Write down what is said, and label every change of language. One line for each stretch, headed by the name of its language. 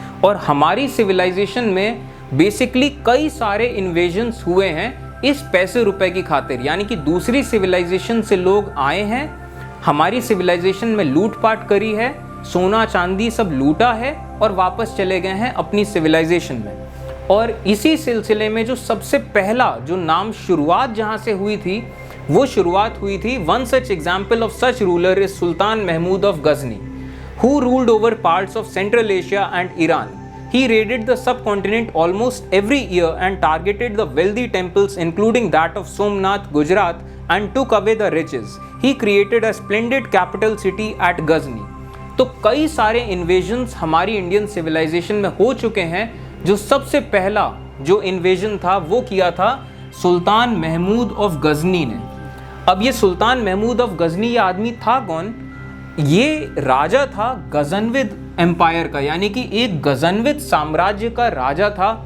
Hindi: और हमारी सिविलाइजेशन में बेसिकली कई सारे इन्वेजन्स हुए हैं इस पैसे रुपए की खातिर, यानी कि दूसरी सिविलाइजेशन से लोग आए हैं, हमारी सिविलाइजेशन में लूटपाट करी है, सोना चांदी सब लूटा है और वापस चले गए हैं अपनी सिविलाइजेशन में। और इसी सिलसिले में जो सबसे पहला जो नाम शुरुआत जहाँ से हुई थी
English: वो शुरुआत हुई थी, one such example of such ruler is Sultan Mahmud of Ghazni, who ruled over parts of central Asia and Iran. He raided the subcontinent almost every year and targeted the wealthy temples including that of Somnath, Gujarat, and took away the riches. He created a splendid capital city at Ghazni.
Hindi: तो कई सारे invasions हमारी Indian civilisation में हो चुके हैं। जो सबसे पहला जो इन्वेजन था वो किया था सुल्तान महमूद ऑफ गजनी ने। अब ये सुल्तान महमूद ऑफ गजनी ये आदमी था कौन? ये राजा था गजनविद एम्पायर का, यानी कि एक गजनविद साम्राज्य का राजा था।